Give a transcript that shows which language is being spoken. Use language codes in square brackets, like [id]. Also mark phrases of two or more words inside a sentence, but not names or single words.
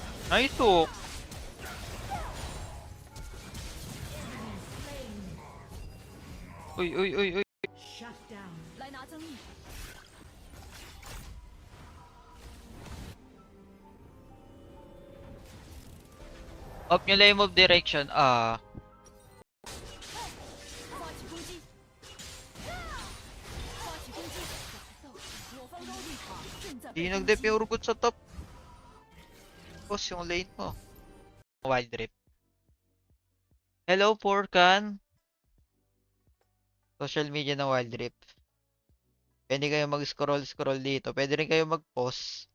[en] Nice hook. [tl] Uy, uy, uy, uy. [en] Shut down. [zh] 来拿增益。 [tl] Off nyo lang yung [en] move direction. [zh] 发起攻击！发起攻击！我方高地塔正在 [tl] Di [zh] 被攻 [tl] nag-dep [zh] 击。 [tl] yung urgot sa top. Boss, yung lane mo. Wild Rift. Hello, Porkan. [en] Social media [tl] ng Wild Rift. Pwede kayo mag-scroll dito. Pwede rin kayo mag-pause.